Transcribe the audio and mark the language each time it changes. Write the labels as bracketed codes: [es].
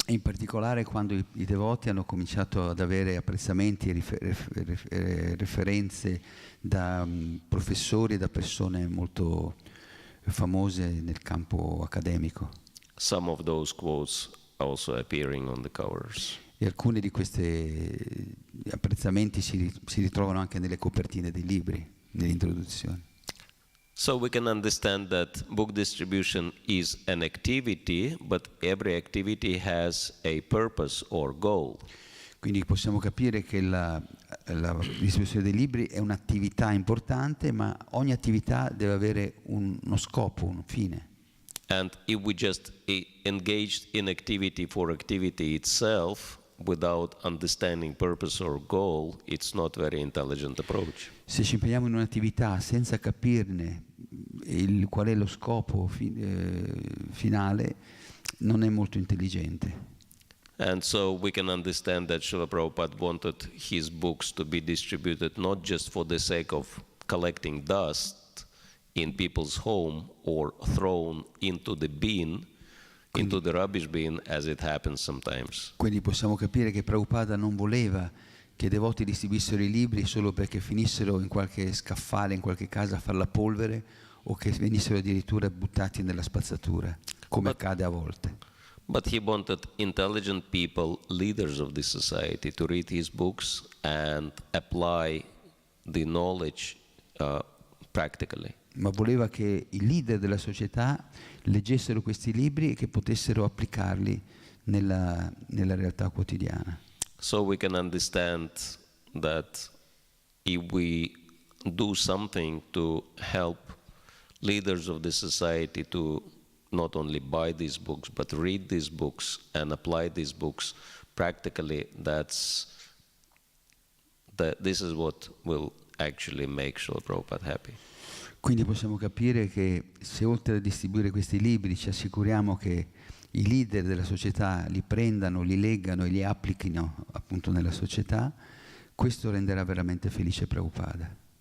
[it] In particolare quando i devoti hanno cominciato ad avere apprezzamenti e referenze da professori e da persone molto famose nel campo accademico. [en] Some of those quotes also appearing on the covers. [it] E alcuni di questi apprezzamenti si ritrovano anche nelle copertine dei libri, nelle introduzioni. [en] So we can understand that book distribution is an activity, but every activity has a purpose or goal. [it] Quindi possiamo capire che la distribuzione dei libri è un'attività importante, ma ogni attività deve avere uno scopo, un fine. [en] And if we just engaged in activity for activity itself, without understanding purpose or goal, it's not very intelligent approach. [it] Se ci impegniamo in un'attività senza capirne qual è lo scopo finale, non è molto intelligente. [en] And so we can understand that Srila Prabhupada wanted his books to be distributed not just for the sake of collecting dust in people's home or thrown into the bin, into the rubbish bin, as it happens sometimes. [it] Quindi possiamo capire che Prabhupada non voleva che i devoti distribuissero i libri solo perché finissero in qualche scaffale, in qualche casa a far la polvere, o che venissero addirittura buttati nella spazzatura, come accade a volte. [en] But he wanted intelligent people, leaders of this society, to read his books and apply the knowledge practically. [it] ma voleva che i leader della società leggessero questi libri e che potessero applicarli nella realtà quotidiana. [en] So we can understand that if we do something to help leaders of the society to not only buy these books, but read these books and apply these books practically, this is what will actually make Srila Prabhupada happy. [it] Quindi possiamo capire che se oltre a distribuire questi libri ci assicuriamo che i leader della società li prendano, li leggano e li applichino appunto nella società, questo renderà veramente felice Prabhupada.